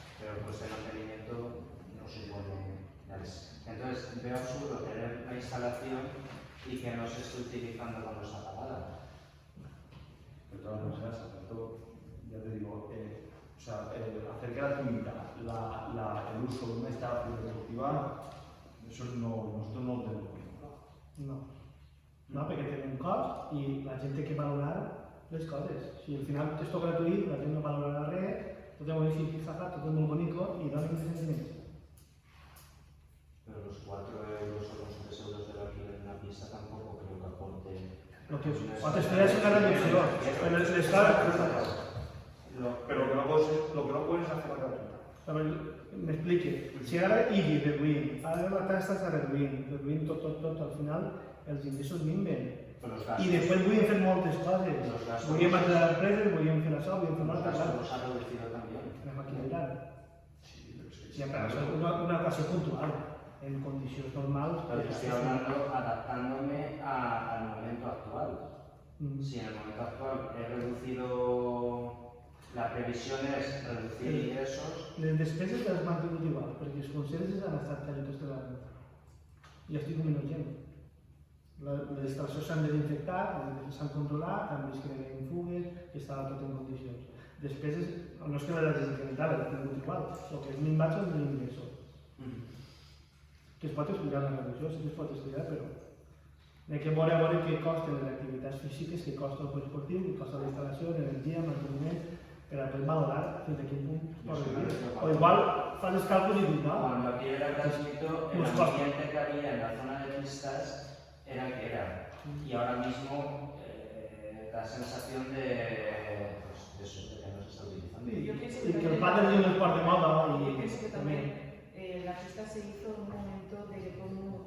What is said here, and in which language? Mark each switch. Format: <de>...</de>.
<es>Pero el coste de mantenimiento no supone. Entonces, veo absurdo tener la instalación y que no se esté utilizando cuando está apagada. De todas maneras, ya te digo, hacer gratuita el uso de una instalación deportiva, eso nosotros no lo tenemos.</es> <ca>No, perquè tenen un cost i la gent té que valorar les coses. Si al final és tot gratuït, la gent no valorarà res, tot és boníssim, tot és molt bonico i donen diners.</ca> <es>Pero los 4 euros o los 3 euros del alquiler de una pista tampoco creo que aporte.</es> <ca>Lo que pot estudiar és una reducció, però l'escola...</ca> <es>Pero lo que no puedes hacer es gratuita.</es> <ca>M'expliqui, si ara IBI reduïm, ara la taxa està reduint tot, al final els ingressos minven. I després volíem fer moltes coses. Volíem mantenir l'empresa, volíem fer això, volíem fer moltes coses.</ca> <es>Los ha reducido también.</es> <ca>Anem a equilibrar.</ca> <es>Siempre es una ocasión puntual, en condiciones normales. Pero yo estoy hablando adaptándome al momento actual. Si en el momento actual he reducido, la previsión es reducir ingresos.</es> <ca>Les despeses les mantingut igual, perquè els consells han estat caritos de la renta. I estic minut gent. Les instal·lacions s'han desinfectat, s'han controlat, han vist que no hi havia fugues, que estava tot en condicions. Despeses, no és que les hagin incrementat, les han tingut igual. El que és minvat són els ingressos. Que es pot explicar la reducció, sí que es pot explicar, però hi ha que veure què costen les activitats físiques, què costa el club esportiu, què costa la instal·lació, l'energia, el manteniment, per a poder valorar fins a quin punt es pot reduir. O igual fas els càlculs i dius, no?</ca> <es>Cuando aquí era gratuito, el ambiente que había en la zona de pistas era el que era. Y ahora mismo da sensación de que no se está utilizando. Y que el pádel tiene un sport de moda. Yo pienso que también la pista se hizo en un momento de que todo el mundo</es>